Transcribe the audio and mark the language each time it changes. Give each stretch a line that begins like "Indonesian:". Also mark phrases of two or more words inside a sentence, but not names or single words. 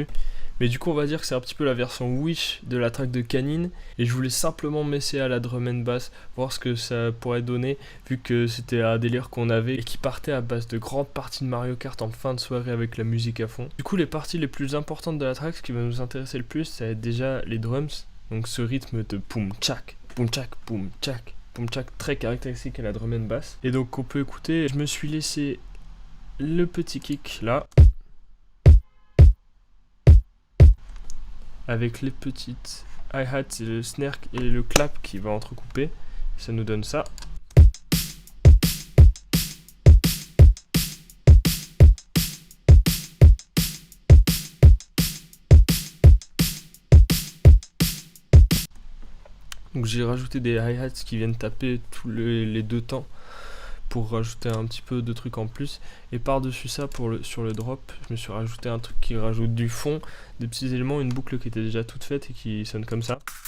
French: Mais du coup on va dire que c'est un petit peu la version Wish de la track de Canine. Et je voulais simplement m'essayer à la
English: drum and bass,
French: voir ce que ça pourrait donner, vu que c'était un délire qu'on avait et qui partait à base de grandes parties de Mario Kart en fin de soirée avec la musique à fond. Du coup les parties les plus importantes de la track, ce qui va nous intéresser le plus, ça va être déjà les drums. Donc ce rythme de poum tchak, poum tchak, poum tchak, poum tchak, très caractéristique à la
English: drum and bass.
French: Et donc on peut écouter, je me suis laissé le petit kick là, avec les petites hi-hats et le snare et le clap qui va entrecouper, ça nous donne ça. Donc j'ai rajouté des hi-hats qui viennent taper tous les deux temps pour rajouter un petit peu de trucs en plus, et par dessus ça sur le drop je me suis rajouté un truc qui rajoute du fond, des petits éléments, une boucle qui était déjà toute faite et qui sonne comme ça.